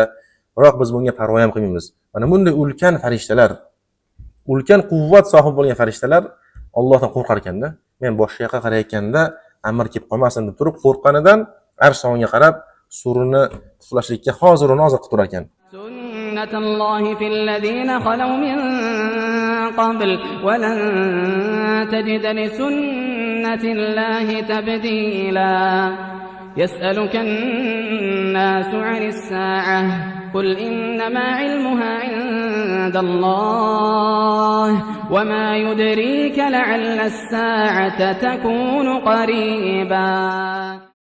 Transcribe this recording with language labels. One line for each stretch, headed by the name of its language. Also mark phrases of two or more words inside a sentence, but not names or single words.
Uzbek: Biroq biz bunga parvo ham qilmaymiz. Mana bunday ulkan farishtalar, ulkan quvvat sohibi bo'lgan farishtalar Allohdan qo'rqar ekanda, men boshqa yoqqa qarayotganda amr kelib qolmasin deb turib qo'rqqanidan arsh tomonga qarab surini puflashlikka hozir qilib turar ekan.
Arabic: سنة الله في الذين خلوا من قبل ولن تجد لسنة الله تبديلا. يسألك الناس عن الساعة قل إنما علمها عند الله وما يدريك لعل الساعة تكون قريبا.